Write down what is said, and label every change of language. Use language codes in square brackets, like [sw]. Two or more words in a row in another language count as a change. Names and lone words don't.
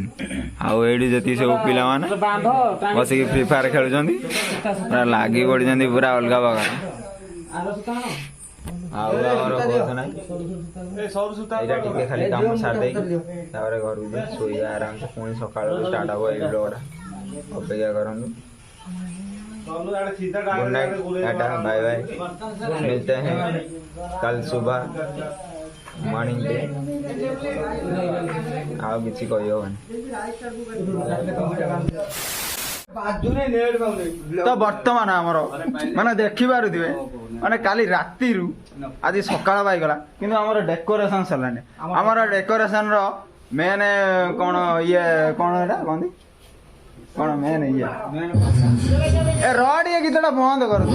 [or] ଆଉ ଏଇଠି ଯେତିକି ସବୁ ପିଲାମାନେ ବସିକି ଫ୍ରି ଫାୟାର ଖେଳୁଛନ୍ତି, ପୁରା ଲାଗି ପଡ଼ିଛନ୍ତି ପୁରା ଅଲଗା ପ୍ରକାର। ଆଉ ଆମର ବହୁତ ନାହିଁ, ଏଇଟା ଟିକେ ଖାଲି କାମ ସାରି ଦେଇକି ତାପରେ ଘରକୁ ଯାଇ ଶୋଇବା ଆରାମସେ। ପୁଣି ସକାଳୁ ଷ୍ଟାର୍ଟ ହବ ଏଇ ବ୍ଲଗଟା, ଅପେକ୍ଷା କରନ୍ତୁ। [en] good night, tata, bye bye. [hi] मिलते हैं कल सुबह मॉर्निंग पे। [or] ଆଉ କିଛି କହିହବନି। ତ ବର୍ତ୍ତମାନ ଆମର ମାନେ ଦେଖିପାରୁଥିବେ, ମାନେ କାଲି ରାତିରୁ ଆଜି ସକାଳ ପାଇଗଲା, କିନ୍ତୁ ଆମର ଡେକୋରେସନ ସରିଲାନି। ଆମର ଡେକୋରେସନର ମେନ୍ କ'ଣ ଇଏ କ'ଣ ଏଇଟା କହନ୍ତି କ'ଣ ମେନ୍ ଇଏ ଏ ଟିକେ ଗୀତଟା ବନ୍ଦ କରନ୍ତୁ।